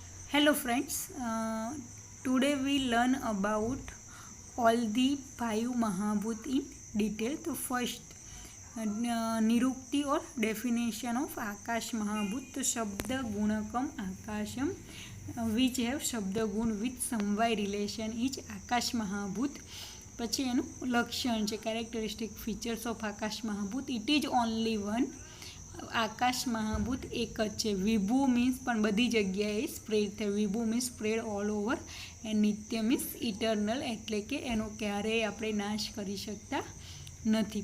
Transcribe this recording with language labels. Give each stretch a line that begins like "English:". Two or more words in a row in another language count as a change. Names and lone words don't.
English: Hello friends, today we learn about all the five Mahabhut in detail. So first,
Hindi: निरुक्ति और
English: definition of आकाश महाभूत. तो
Sanskrit: शब्द गुणकम आकाशम
English: which have
Sanskrit: शब्द गुण
English: with સમવાય relation is આકાશ મહાભૂત.
Gujarati: પછી એનું લક્ષણ છે
English: characteristic features of
Gujarati: આકાશ મહાભૂત.
English: it is only one.
Gujarati: આકાશ મહાભૂત એક જ છે. વિભુ મીન્સ પણ બધી જગ્યાએ સ્પ્રેડ થાય. વિભુ
English: means spread all over.
Gujarati: એન્ડ નિત્ય
English: means eternal,
Gujarati: એટલે કે એનો ક્યારેય આપણે નાશ કરી શકતા નથી.